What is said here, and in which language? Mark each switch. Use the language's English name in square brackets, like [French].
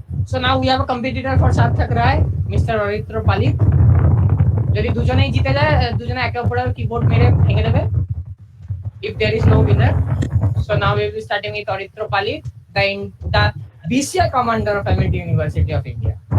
[English] So now we have a competitor for Sarthak Rai, Mr. Oritra Palit. [Bangla] যদি দুজনেই জিতে যায়, দুজনে একে অপরের কিবোর্ড মেরে ভেঙে দেবে। [English] If there is no winner, so now we will be starting with Oritra Palit, the BCI commander of Amity University of India.